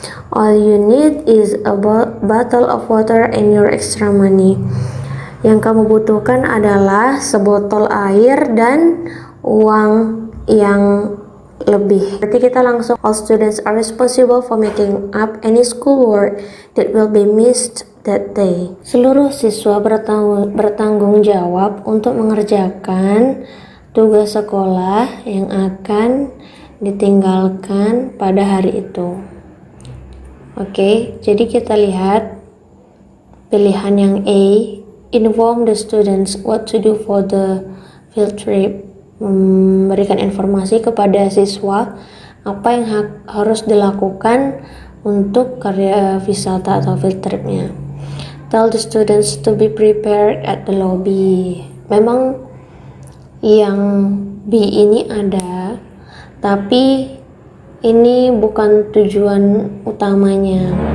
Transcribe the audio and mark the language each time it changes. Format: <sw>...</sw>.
<en>All you need is a bottle of water and your extra money.</en> <id>Yang kamu butuhkan adalah sebotol air dan uang yang lebih. Berarti kita langsung,</id> <en>all students are responsible for making up any schoolwork that will be missed that day.</en> <id>Seluruh siswa bertanggung jawab untuk mengerjakan tugas sekolah yang akan ditinggalkan pada hari itu. Oke, jadi kita lihat pilihan yang A,</id> <en>inform the students what to do for the field trip.</en> <id>Memberikan informasi kepada siswa apa yang harus dilakukan untuk karya wisata atau field tripnya.</id> <en>Tell the students to be prepared at the lobby.</en> <id>Memang yang B ini ada, tapi ini bukan tujuan utamanya.</id>